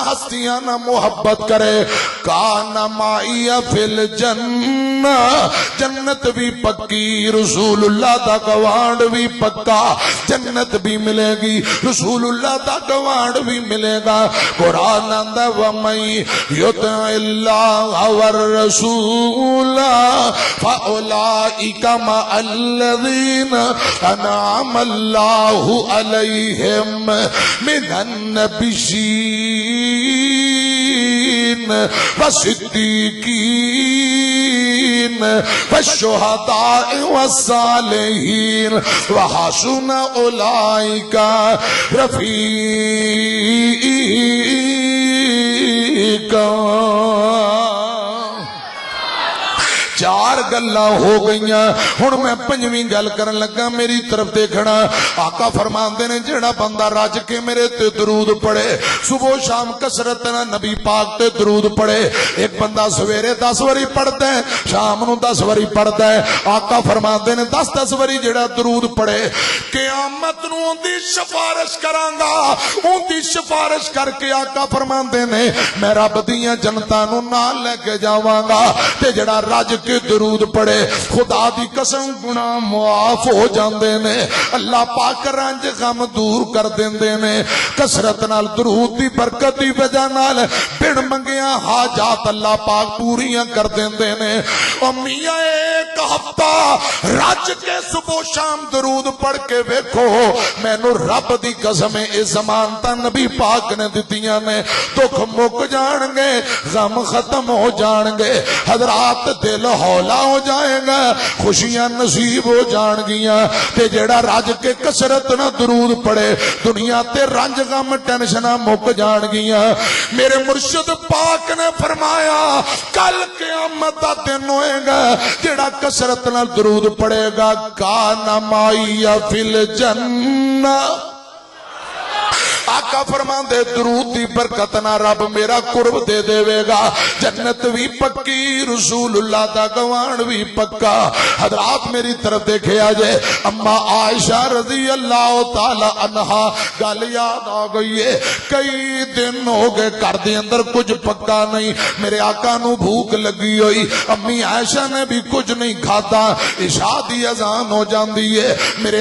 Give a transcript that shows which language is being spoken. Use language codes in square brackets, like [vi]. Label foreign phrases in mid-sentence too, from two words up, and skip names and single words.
[pa] ہستیاں نہ محبت کرے [ar] کان مائی فی الجنہ [pa] جنت بھی پکی رسول اللہ دا گوانڈ بھی پکا جنت بھی ملے گی رسول اللہ دا گوانڈ بھی ملے گا قرآن اندہ [ar] وَمَن يُطِعِ اللَّهَ وَالرَّسُولَ فَأُولَئِكَ مَعَ الَّذِينَ أَنْعَمَ اللَّهُ عَلَيْهِمْ مِنَ النَّبِيِّينَ وَالصِّدِّيقِينَ والشهداء والصالحين وحسن أولئك رفيقا [pa] چار گلہ ہو گئیاں ہن میں پنجویں گل کرن لگا میری طرف دیکھنا آقا فرماندے نے جڑا بندہ رج کے میرے تے درود پڑھے صبح شام کثرت نہ نبی پاک تے درود پڑھے ایک بندہ سویرے 10 واری پڑھتا ہے شام نو 10 واری پڑھتا ہے آقا فرماندے نے 10 واری جڑا درود پڑھے قیامت نو اندی سفارش کراں گا اندی سفارش کر کے آقا فرماندے نے میں رب دیاں جنتاں نو نال لے کے جاواں گا تے جڑا رج کے درود پڑے خدا دی قسم گناہ معاف ہو جاندے نے اللہ پاک رنج غم دور کر دیندے نے کثرت نال درود دی برکت دی وجہ نال بن منگیاں حاجات اللہ پاک پوریاں کر دیندے نے او میاں ایک ہفتہ رج کے صبح شام درود پڑھ کے ویکھو مینوں رب دی قسم اے ضمانتاں نبی پاک نے دتیاں نے دکھ مک جان گے غم ختم ہو جان گے حضرات دل ہولا ہو جائے گا خوشیاں نصیب ہو جان گیاں تے جیڑا راج کے کسرت نہ درود پڑے دنیا تے رنج غم ٹینشنہ مک جان گیاں میرے مرشد پاک نے فرمایا کل قیامت دا دن ہوئے گا جیڑا کسرت نہ درود پڑے گا [ar] کانا مائی فی الجنہ [pa] آقا فرمان دے درود دی برکت نہ رب میرا قرب دے دے گا جنت بھی پکی رسول اللہ دا گوان بھی پکا حضرات میری طرف دیکھے آجے اما عائشہ [ar] رضی اللہ تعالی عنہ [pa] گل یاد آ گئی ہے کئی دن ہو گئے کر دے اندر کچھ پکا نہیں میرے آقا نو بھوک لگی ہوئی امی عائشہ نے بھی کچھ نہیں کھاتا عشاء دی اذان ہو جاندی ہے میرے